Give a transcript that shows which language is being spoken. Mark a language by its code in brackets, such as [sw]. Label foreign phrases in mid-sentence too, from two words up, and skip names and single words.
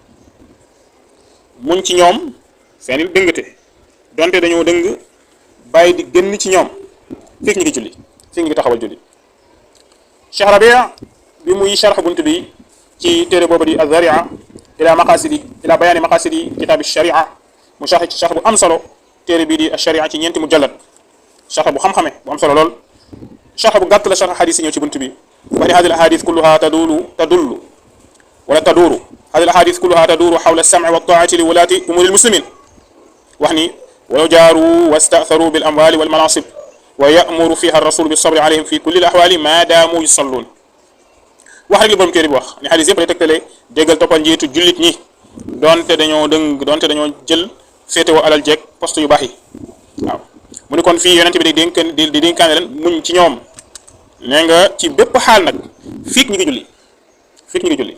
[wo] muñ ci ñoom seeni dëngate donte dañoo dëng bàyyi di génn ci ñoom fekk ñi ngi julli fekk ñi ngi taxawal julli Cheikh Rabia bi muy sharx bunt bi ci téere boobu di az-Zaria ila bayaani maqasidi kitaabi sharia mu sharx ci sharx bu am solo téere bii di sharia ci ñeenti mujallad sharx bu xam-xame bu am solo lool sharx bu gàtt la sharx xadis yi ñëw ci bunt bi wax ni [ar] هذه الأحاديث كلها تدور هذه الأحاديث كلها تدور حول السمع والطاعة لولاة أمور المسلمين [wo] wax ni [ar] ولو جاروا واستأثروا بالأموال والمناصب ويأمر فيها الرسول بالصبر عليهم في كل الأحوال ما داموا يصلون [wo] wax rek li borom téere bi wax ni xadis yëpp lay tegtale déggal toppal njiitu jullit ñi donte dañoo dëng donte dañoo jël féetewoo alal jeeg poste yu baax yi waaw mu ni kon fii yonente bi di dénkaane leen muñ ci ñoom nee nga ci bépp xaal nag fiik ñi ngi julli